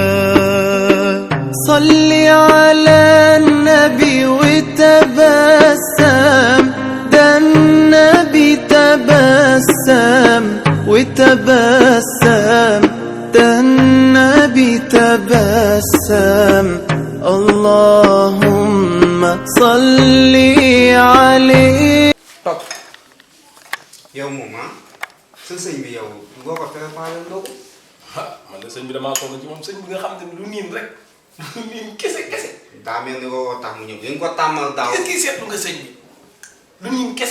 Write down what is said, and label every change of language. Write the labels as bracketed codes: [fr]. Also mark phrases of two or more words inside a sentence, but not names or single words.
[ar] صل على النبي وتبسم، ده النبي تبسم وتبسم، ده النبي تبسم. اللهم صل عليه. [wo] toog yow moom sa sëñ bi yow boo ko préparé ndogu. man de sëñ bi damaa toog ci moom sëñ bi nga xam ne lu niin rek lu niin kese. daa mel ni woo tax mu ñëw dañ ko tàmmal daaw. kii seetlu nga sëñ bi lu niin kese.